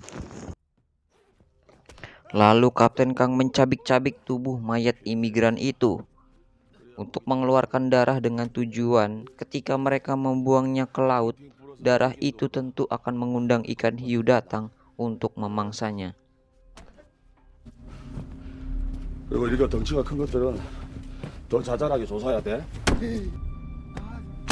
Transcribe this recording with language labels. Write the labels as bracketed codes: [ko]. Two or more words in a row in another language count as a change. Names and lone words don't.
[id] Lalu Kapten Kang mencabik-cabik tubuh mayat imigran itu untuk mengeluarkan darah dengan tujuan ketika mereka membuangnya ke laut, darah itu tentu akan mengundang ikan hiu datang untuk memangsanya. [ko] 그리고 이렇게 덩치가 큰 것들은 더 자잘하게 조사해야 돼.